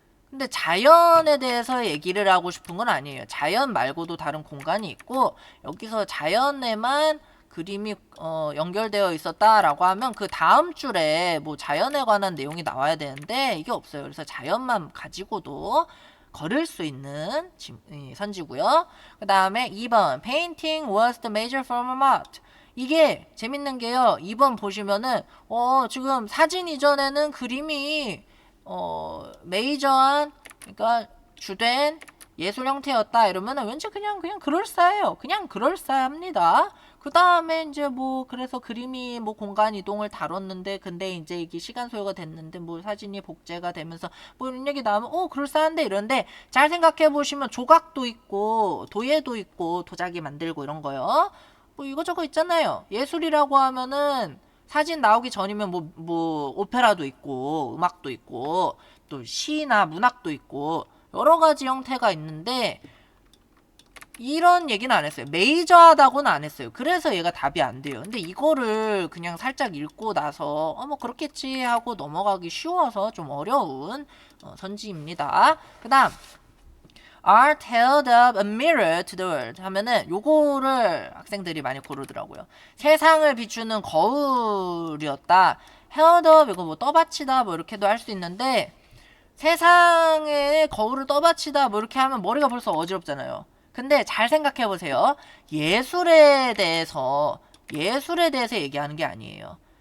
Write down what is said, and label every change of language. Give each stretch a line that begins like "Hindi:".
Korean: 근데 자연에 대해서 얘기를 하고 싶은 건 아니에요. 자연 말고도 다른 공간이 있고 여기서 자연에만 그림이 연결되어 있었다라고 하면 그 다음 줄에 뭐 자연에 관한 내용이 나와야 되는데 이게 없어요. 그래서 자연만 가지고도 걸을 수 있는 선지고요. 그 다음에 2번
English: Painting was the major form of art.
Korean: 이게 재밌는 게요. 2번 보시면은 지금 사진 이전에는 그림이 메이저한 그러니까 주된 예술 형태였다 이러면은 왠지 그냥 그럴싸해요. 그냥 그럴싸합니다. 그 다음에 이제 뭐 그래서 그림이 뭐 공간 이동을 다뤘는데 근데 이제 이게 시간 소요가 됐는데 뭐 사진이 복제가 되면서 뭐 이런 얘기 나오면 그럴싸한데 이런데 잘 생각해 보시면 조각도 있고 도예도 있고 도자기 만들고 이런 거요. 뭐 이거저거 있잖아요. 예술이라고 하면은 사진 나오기 전이면 뭐 오페라도 있고 음악도 있고 또 시나 문학도 있고 여러 가지 형태가 있는데 이런 얘기는 안 했어요. 메이저하다고는 안 했어요. 그래서 얘가 답이 안 돼요. 근데 이거를 그냥 살짝 읽고 나서 뭐 그렇겠지 하고 넘어가기 쉬워서 좀 어려운 선지입니다. 그 다음
English: Art held up a mirror to the world
Korean: 하면은 요거를 학생들이 많이 고르더라고요. 세상을 비추는 거울이었다. held up 이거 뭐 떠받치다 뭐 이렇게도 할 수 있는데 세상에 거울을 떠받치다 뭐 이렇게 하면 머리가 벌써 어지럽잖아요. 근데 잘 생각해 보세요. 예술에 대해서 얘기하는 게 아니에요.